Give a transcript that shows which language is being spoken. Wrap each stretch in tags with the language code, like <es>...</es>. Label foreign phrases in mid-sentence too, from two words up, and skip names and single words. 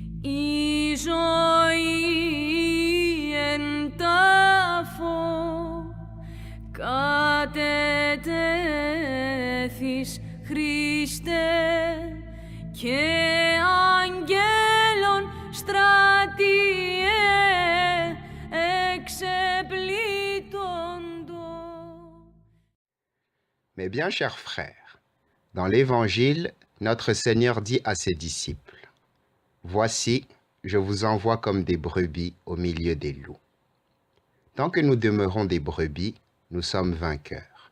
<el>Η ζωή εν τάφο κατετέθης Χριστέ και αγγέλων στρατιέ εξεπλήττοντο.</el> <fr>Mes bien chers frères, dans l'Évangile, notre Seigneur dit à ses disciples, « Voici, je vous envoie comme des brebis au milieu des loups. » Tant que nous demeurons des brebis, nous sommes vainqueurs.</fr>